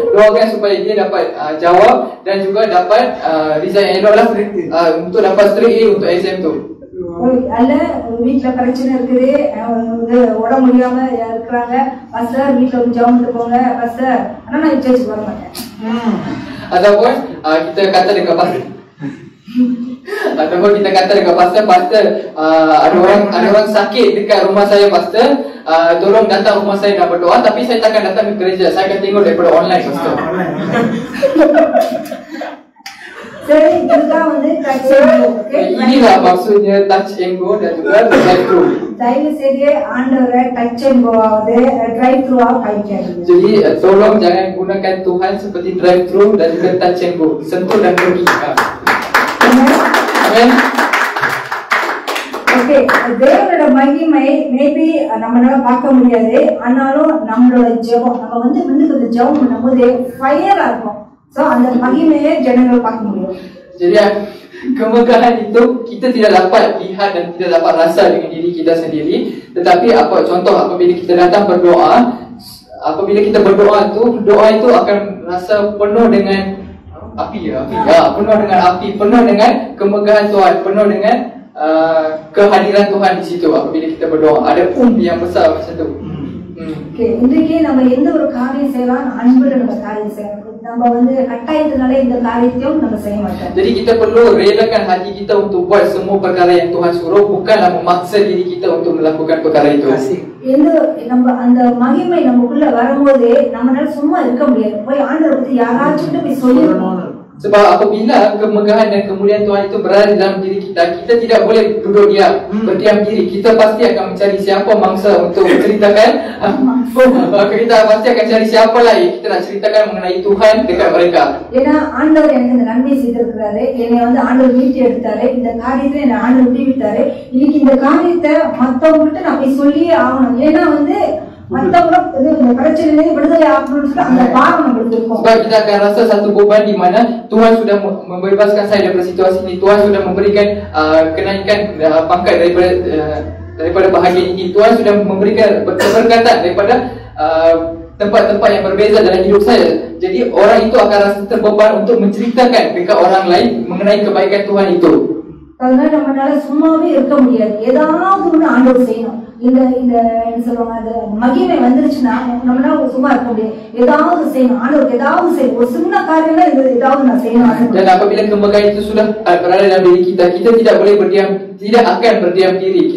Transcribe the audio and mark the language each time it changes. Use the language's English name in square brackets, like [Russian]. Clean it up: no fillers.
[Malay] Doakan supaya dia dapat jawab dan juga dapat result yang elok lah untuk dapat straight A untuk exam tu. [Tamil] அல்ல வீட்டுல பிரச்சனை இருக்குது, உடம்பு முடியாம இருக்கிறாங்க, பாஸ்டர் வீட்டுல வந்து ஜெபம் பண்ணிட்டு போங்க பாஸ்டர், ஆனா நான் சர்ச்சுக்கு வர மாட்டேன். [Malay] Ataupun kita kata dekat pastor, ataupun kita kata dekat pastor, ada orang sakit dekat rumah saya pastor, tolong datang rumah saya dan berdoa, tapi saya takkan datang ke gereja, saya akan tengok daripada online pastor. [Tamil] சரி, இதுதான் வந்து touch and go. Okay, [Malay] inilah maksudnya touch and go dan juga drive thru. [Tamil] தயவு செய்து ஆண்டவரை touch and கோ ஆவது drive through ஆக பாய்க்காதீங்க. [Malay] Jadi tolong jangan gunakan Tuhan seperti drive thru dan juga touch and go, sentuh dan pergi. Amen. [Tamil] Okay, தேவனோட மகிமை maybe நம்மளால பார்க்க முடியாது, ஆனாலும் நம்மளோட ஜெபம், நம்ம வந்து கொஞ்சம் ஜெபம் பண்ணும்போது ஃபயரா இருக்கும். சோ அந்த மகிமையை ஜனங்கள் பார்க்க முடியும். [Malay] Jadi kemegahan itu kita tidak dapat lihat dan tidak dapat rasa dengan diri kita sendiri, tetapi contoh apabila kita datang berdoa, apabila kita berdoa tu, doa itu akan rasa penuh dengan api, penuh dengan api, penuh dengan kemegahan Tuhan, penuh dengan kehadiran Tuhan di situ. Apabila kita berdoa ada yang besar macam tu. [Tamil] Okay, இன்றைக்கு நம்ம எந்த ஒரு காரியம் செய்யலாம், அன்புல நம்ம காரியம் செய்யலாம். நம்ம வந்து கட்டாயத்தினால இந்த காரியத்தையும் நம்ம செய்ய மாட்டோம். [Malay] Jadi kita perlu relakan hati kita untuk buat semua perkara yang Tuhan suruh, bukanlah memaksa diri kita untuk melakukan perkara itu. [Tamil] எந்த நம்ம அந்த மகிமை நமக்குள்ள வரும்போது நம்மளால சும்மா இருக்க முடியாது. போய் ஆண்டவரை பத்தி யாராச்சும் போய் சொல்லணும். [Malay] Sebab apabila kemegahan dan kemuliaan Tuhan itu berada dalam diri kita, kita tidak boleh duduk diam, berdiam diri. Kita pasti akan mencari siapa mangsa untuk menceritakan. Kita pasti akan cari siapa lagi kita nak ceritakan mengenai Tuhan dekat mereka. [Tamil] ஏன்னா ஆண்டவர் எனக்கு இந்த நன்மை செய்திருக்கிறாரு, என்னை வந்து ஆண்டவர் மீட்டு எடுத்தாரு, இந்த காரியத்தை என்னை ஆண்டவர் விடுவித்தாரு. இன்னைக்கு இந்த காரியத்தை மற்றவங்ககிட்ட நான் போய் சொல்லியே ஆகணும். ஏன்னா வந்து மற்றவங்க இந்த பிரச்சனையிலேருந்து விடுதலை ஆகணும்னு சொல்லி அந்த பாவம் நம்மளுக்கு இருக்கும். [Malay] Sebab kita akan rasa satu beban di mana Tuhan sudah membebaskan saya daripada situasi ini. Tuhan sudah memberikan kenaikan pangkat daripada bahagian ini. Tuhan sudah memberikan keberkatan daripada tempat-tempat yang berbeza dalam hidup saya. Jadi orang itu akan rasa terbeban untuk menceritakan dekat orang lain mengenai kebaikan Tuhan itu. [Tamil] அதனால நம்மளால சும்மாவே இருக்க முடியாது. ஏதாவது ஒண்ணு ஆண்டவர் செய்யணும். இந்த இந்த என்ன சொல்லுவாங்க, அது மகிமை வந்துருச்சுன்னா நம்மளால சும்மா இருக்க முடியாது. ஏதாவது செய்யணும், ஆண்டவருக்கு ஏதாவது செய்யணும். ஒரு சின்ன காரியம் தான் ஏதாவது நான் செய்யணும். [Malay] Dan apabila kemegahan itu sudah berada dalam diri kita, kita tidak boleh berdiam, tidak akan berdiam diri.